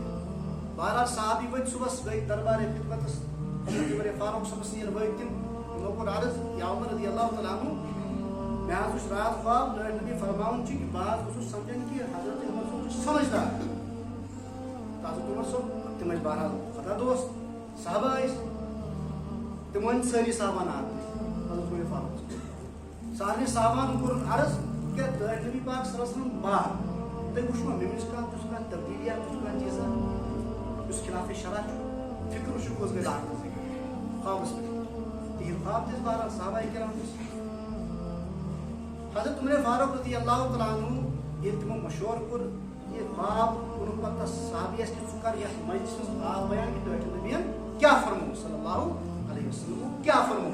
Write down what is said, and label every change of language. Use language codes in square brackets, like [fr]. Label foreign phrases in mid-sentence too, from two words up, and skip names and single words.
[ks] بہرحال صحابی ؤتھۍ صُبحس گٔے دربارِ خدمتس حضرت عمر فاروق صٲبس نِش وٲتۍ تِم تِمو کوٚر عرض یا عمر [ar] رضی اللہ تعالیٰ عنہ [ks] مےٚ حظ وُچھ راتھ خواب ٹٲٹھۍ نبی فرماوان چھِ کہ بہٕ حظ اوسُس سمجھان کہ حضرت عمر صٲب چھُ سمجھدار. حضرت عمر صٲب تِم ٲسۍ بہرحال خدا دوست صحابہ ٲسۍ تِم ؤنۍ سٲری صحابن حضرت عمر فاروق صٲب. سارنٕے صحابن کوٚرُن عرض کہ ٹٲٹھۍ نبی پاک [ar] صلی اللہ علیہ وسلم [ks] بار تُہۍ وٕچھوا مےٚ منٛز کانٛہہ تِژھ کانٛہہ تبدیٖلیا تِژھ کانٛہہ چیٖزا یُس خلاف شرع چھُ. فِکر وٕچھِو کۄس گٔے اتھ منٛز خوابس پٮ۪ٹھ تِہنٛدۍ خواب تہِ ٲسۍ بہرحال صحابہ کرام ٲسۍ. حضرت عمر فاروق [ar] رضی اللہ تعالیٰ عنہ [ks] ییٚلہِ تِمو مشورٕ کوٚر یہِ خواب کوٚرُکھ پتہٕ تس صحابیَس کہ ژٕ کر یتھ مجلسس منٛز خواب بیان کہ ٹٲٹھۍ نبیَن کیٛاہ فرموو [ar] صلی اللہ علیہ وسلم [ks] کیٛاہ فرموو.